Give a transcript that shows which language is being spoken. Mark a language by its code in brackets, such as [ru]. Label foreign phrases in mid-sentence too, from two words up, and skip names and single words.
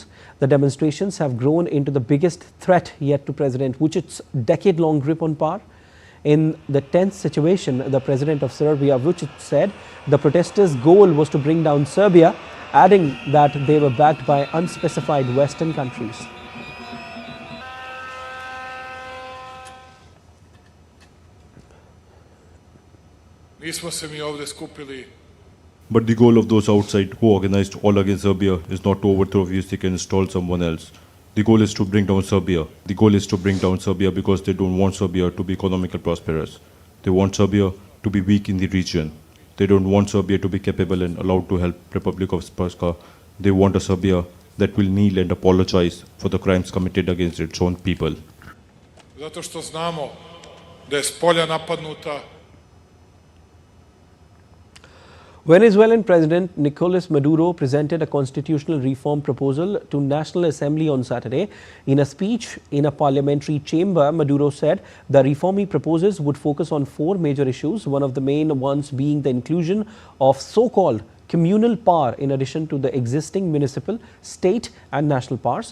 [en] The demonstrations have grown into the biggest threat yet to President Vucic's decade-long grip on power. In the tense situation, the president of Serbia, Vucic, said the protesters' goal was to bring down Serbia, adding that they were backed by unspecified Western countries. [sr] Nismo se mi ovdje skupili. [en] But the goal of those outside who organized all against Serbia is not to overthrow Vucic and install someone else. The goal is to bring down Serbia. The goal is to bring down Serbia because they don't want Serbia to be economically prosperous. They want Serbia to be weak in the region. They don't want Serbia to be capable and allowed to help Republic of Srpska. They want a Serbia that will kneel and apologize for the crimes committed against its own people. [sr] Zato što znamo da je spolja napadnuta. [en] Venezuelan President Nicolas Maduro presented a constitutional reform proposal to National Assembly on Saturday. In a speech in a parliamentary chamber, Maduro said the reform he proposes would focus on 4 major issues, one of the main ones being the inclusion of so-called communal power in addition to the existing municipal, state and national powers.